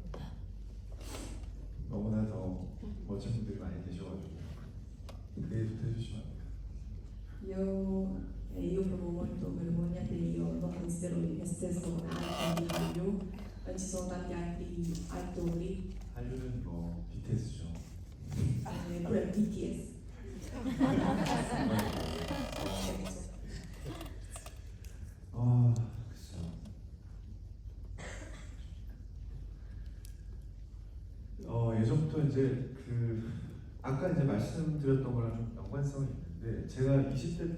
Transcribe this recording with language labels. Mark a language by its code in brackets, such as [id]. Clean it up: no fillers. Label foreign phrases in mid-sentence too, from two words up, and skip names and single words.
[ko] 너무나 더 멋진 분들이 많이 계셔가지고 그 얘기부터 해주시면 안 돼요. [it] Io provo molto vergogna che io non considero me stesso un icon di Hallyu, ci sono tanti altri attori. [ko] 한류는 뭐 BTS죠. [it] Pure BTS. [ko] 예전부터 이제 아까 이제 말씀드렸던 거랑 좀 연관성이 있는데 제가 20대